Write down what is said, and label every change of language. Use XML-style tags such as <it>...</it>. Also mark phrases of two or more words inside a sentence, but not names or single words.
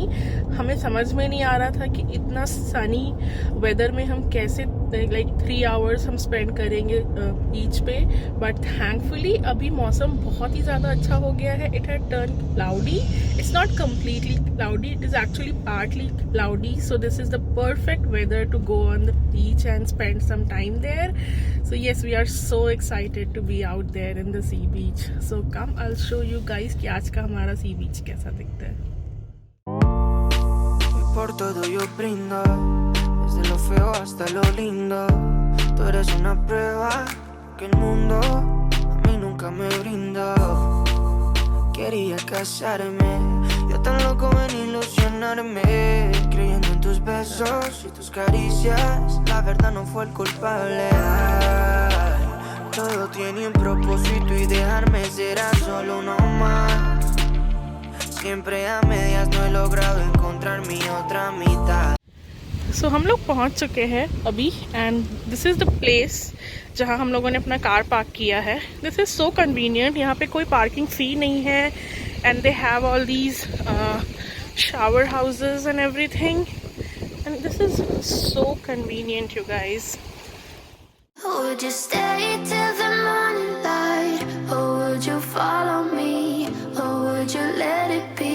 <hi>हमें समझ में नहीं आ रहा था कि इतना</hi> <en>sunny weather</en> <hi>में हम कैसे</hi> <en>like 3 hours</en> <hi>हम स्पेंड करेंगे बीच पे।</hi> <en>but thankfully</en> <hi>अभी मौसम बहुत ही ज़्यादा अच्छा हो गया है।</hi> <en>it had turn cloudy. it's not completely cloudy, it is actually partly cloudy. so this is the perfect weather to go on the beach and spend some time there. So yes, we are so excited to be out there in the sea beach. So come, I'll show you guys</en> <hi>कि आज का हमारा</hi> <en>sea beach</en> <hi>कैसा दिखता है।</hi> <es>Por todo yo brindo, desde lo feo hasta lo lindo. Tú eres una prueba que el mundo a mí nunca me brindó. Quería casarme, yo tan loco en ilusionarme, creyendo en tus besos y tus caricias. La verdad no fue el culpable. Ay, todo tiene un propósito y dejarme será solo uno más. Siempre a medias no he logrado encontrar mi otra mitad.</es> <hi>So हम लोग पहुंच चुके हैं अभी</hi> <en>and this is the place</en> <hi>जहां हम लोगों ने अपना कार पार्क किया है।</hi> <en>this is so convenient.</en> <hi>यहाँ पे कोई</hi> <en>parking fee</en> <hi>नहीं है</hi> <en>and they have all these shower houses and everything and this is so convenient you guys. Would you stay till the morning light, or would you follow me, or would you let it be?</en>